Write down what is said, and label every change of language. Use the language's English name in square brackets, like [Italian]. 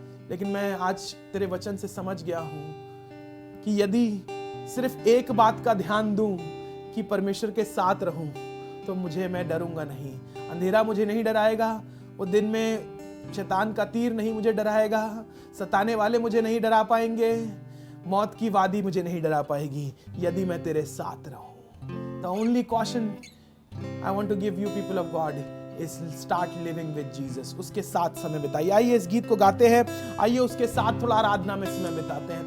[Hindi] लेकिन मैं आज तेरे वचन से समझ गया हूं कि यदि सिर्फ एक बात का ध्यान दूं कि परमेश्वर के साथ रहूं तो मैं डरूंगा नहीं. अंधेरा मुझे नहीं डराएगा, वो दिन में शैतान का तीर नहीं मुझे डराएगा, सताने वाले मुझे नहीं डरा पाएंगे, मौत की वादी मुझे नहीं डरा पाएगी यदि मैं तेरे साथ रहूं. [English] The only caution I want to give you people of God is start living with Jesus. [Hindi] उसके साथ समय बिताइए. आइए इस गीत को गाते हैं, आइए उसके साथ थोड़ा आराधना में समय बिताते हैं.